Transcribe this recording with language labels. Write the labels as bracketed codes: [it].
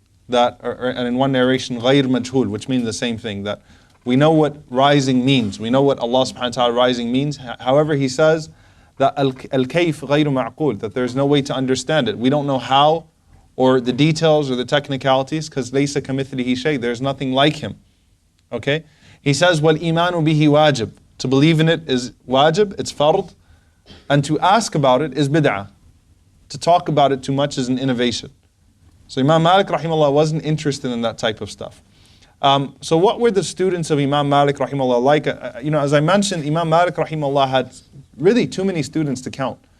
[en] And in one narration, غَيْر مَجْهُول, which means the same thing, that we know what rising means. We know what Allah subhanahu wa ta'ala rising means. However, he says that al-kayf غَيْر مَعْقُول, that there's no way to understand it. We don't know how or the details or the technicalities because لَيْسَ كَمِثْلِهِ شَيْءٍ, there's nothing like him. Okay? [ar] He says, وَالْإِيمَانُ بِهِ وَاجِب. [en] To believe in it is wajib, it's fard. And to ask about it is bid'ah. To talk about it too much is an innovation. So Imam Malik rahimahullah wasn't interested in that type of stuff. So what were the students of Imam Malik rahimahullah like? As I mentioned, Imam Malik rahimahullah had really too many students to count.